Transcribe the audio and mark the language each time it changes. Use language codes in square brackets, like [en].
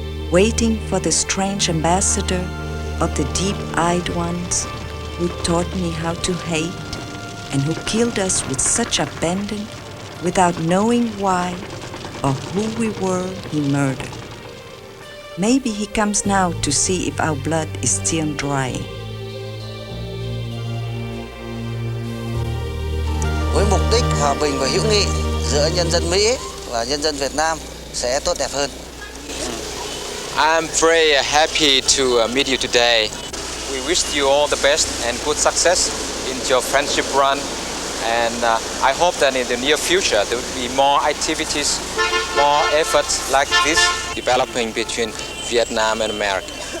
[en] waiting for the strange ambassador of the deep-eyed ones who taught me how to hate and who killed us with such abandon without knowing why or who we were he murdered. Maybe he comes now to see if our blood is still drying. [vi] Với mục đích hòa bình và hữu nghị giữa nhân dân Mỹ và nhân dân Việt Nam sẽ tốt đẹp hơn. [en] I'm very happy to meet you today. We wish you all the best and good success in your friendship run. And I hope that in the near future there will be more activities, more efforts like this developing between Vietnam and America.